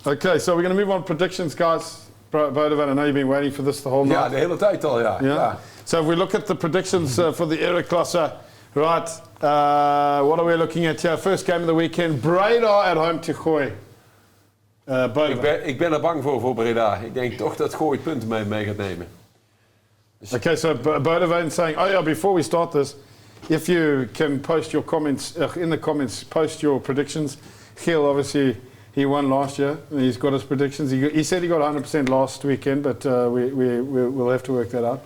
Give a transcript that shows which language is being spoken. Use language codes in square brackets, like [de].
[en] Okay, so we're going to move on predictions, guys. Boudewijn, I know you've been waiting for this the whole night. [nl] Ja, de hele tijd al, ja. [en] So if we look at the predictions for the Era-klasse, right, what are we looking at here? First game of the weekend, Breda at home to Gooi. [nl] Ik ben er bang voor Breda. Ik denk toch dat Gooi punten mee gaat nemen. [en] Okay, so Boudewijn saying, oh yeah, before we start this, if you can post your comments, in the comments, post your predictions. Gil, obviously, he won last year. He's got his predictions. He said he got 100% last weekend, but we'll have to work that out.